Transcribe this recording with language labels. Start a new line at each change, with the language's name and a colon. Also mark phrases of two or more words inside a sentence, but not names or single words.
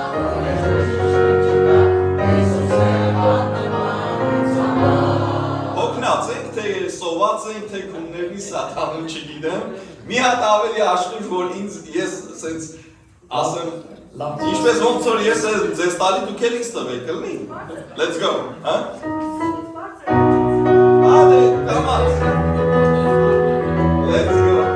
Armenian: Հոգնած ենք, թե սոված ենք, թե քունների սատանու չգիտեմ մի հատ ավելի աշխույժ, որ ինձ ես սենց ասեմ ինչպես ոնց որ ես ձեզ տալի դուք էլ ինձ տվեք, կլինի?
English: Let's go,
Armenian: հա? Ադե, կամաց
English: Let's go